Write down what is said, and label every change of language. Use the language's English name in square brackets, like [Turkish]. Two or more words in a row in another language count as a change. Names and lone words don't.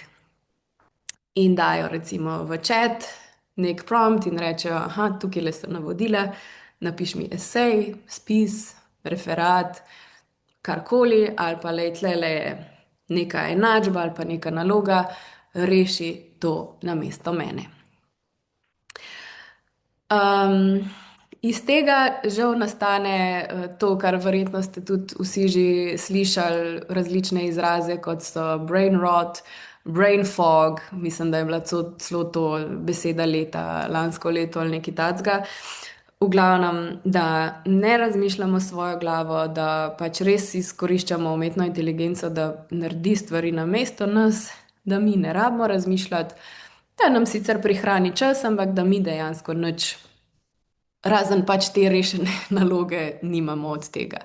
[Slovenian] In dajo recimo v chat nek prompt in rečejo, aha, tukaj le so navodila, napiš mi esej, spis, referat, karkoli, ali pa lej, tlele je neka enačba ali pa neka naloga, reši to na mesto mene. Iz tega žal nastane to, kar verjetno ste tudi vsi že slišali, različne izraze, kot so [English] brain rot, brain fog, [Slovenian] mislim, da je bila celo to beseda leta, lansko leto ali nekaj takega. V glavnem, da ne razmišljamo s svojo glavo, da pač res izkoriščamo umetno inteligenco, da naredi stvari na mesto nas, da mi ne rabimo razmišljati, da nam sicer prihrani čas, ampak da mi dejansko nič, razen pač te rešene naloge, nimamo od tega.